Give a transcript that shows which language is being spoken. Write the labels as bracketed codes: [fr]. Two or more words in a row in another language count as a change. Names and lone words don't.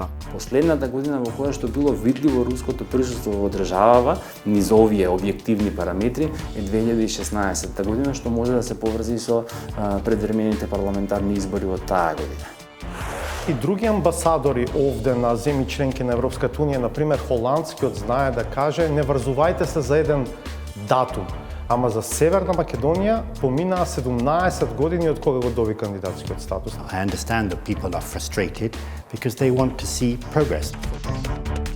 [mk] Последната година во која што било видливо руското присуство во државава низ овие објективни параметри е 2016 година, што може да се поврзи со предвремените парламентарни избори од таа година. И други амбасадори овде на земји членки на Европската унија, например холандскиот, знае да каже не врзувајте се за еден датум. Ама за Северна Македонија поминаа 17 години од кога го доби кандидатскиот статус. [en] I understand that people are frustrated because they want to see progress.